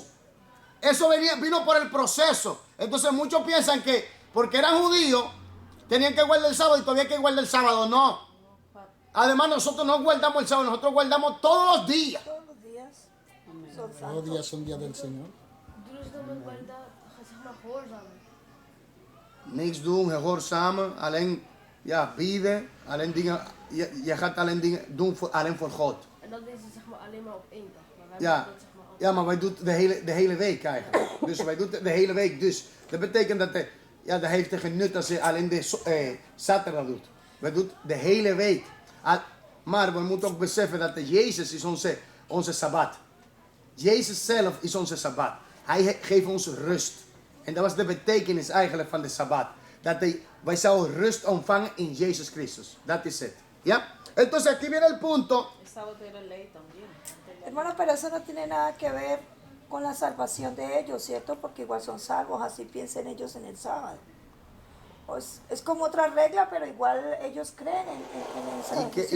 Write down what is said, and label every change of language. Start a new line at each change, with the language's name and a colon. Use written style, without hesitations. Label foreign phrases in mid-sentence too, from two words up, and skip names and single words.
Spanish: Eso vino por el proceso. Entonces muchos piensan que porque eran judíos tenían que guardar el sábado y todavía hay que guardar el sábado. No. Además nosotros no guardamos el sábado, nosotros guardamos todos los días. Todos los días son Todos los santos. días son días del Señor.
Dutch: Niks doen, gehoor samen, alleen ja, bieden, alleen dingen, je gaat alleen dingen doen alleen voor God. En dat is het zeg maar alleen maar op één dag. Maar wij Ja, doen dat zeg maar altijd. ja, maar wij doen het de hele week eigenlijk. Dus wij doen het de hele week. Dus dat betekent dat dat heeft er geen nut als je alleen de zaterdag doet. Wij doen het de hele week. Maar we moeten ook beseffen dat Jezus is onze Sabbat. Jezus zelf is onze Sabbat. Hij geeft ons rust. En dat was de betekenis eigenlijk van de Sabbat. Dat wij zouden rust ontvangen in Jezus Christus. Dat is het.
Spanish: ¿Ya? Entonces aquí viene el punto. El sábado era ley también. Hermano, pero eso no tiene nada que ver con la salvación de ellos, ¿cierto? Porque igual son salvos, así piensen ellos en el sábado. Pues, es como otra regla, pero igual ellos creen en esa salvación.